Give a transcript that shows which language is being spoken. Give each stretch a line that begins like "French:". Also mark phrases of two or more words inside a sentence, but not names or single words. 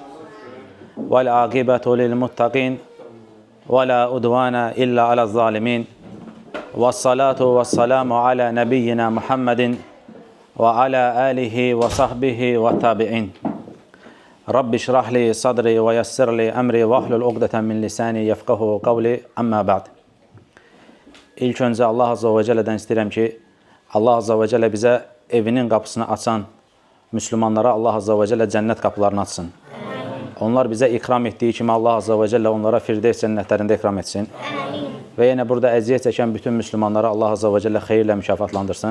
Arabic: والعاقبة للمتقين. ولا عدوان إلا على الظالمين. والصلاة والسلام على نبينا محمد وعلى آله وصحبه والتابعين. رب اشرح لي صدري ويسر لي أمري واحلل عقدة من لساني يفقهوا قولي أما بعد.
Azerbaijani: İlk öncə Allah Azza və Cəllədən istəyirəm ki, Allah
Arabic: عز وجل
Azerbaijani: bizə evinin qapısını açan Müslümanlara Allah
Arabic: عز وجل
Azerbaijani: cənnət qapılarını açsın. Onlar bizə ikram etdiyi kimi Allah
Arabic: عز وجل
Azerbaijani: onlara Firdevs cənnətlərində ikram etsin. Və yenə burada əziyyət çəkən bütün Müslümanlara Allah
Arabic: عز وجل
Azerbaijani: xeyirlə mükafatlandırsın.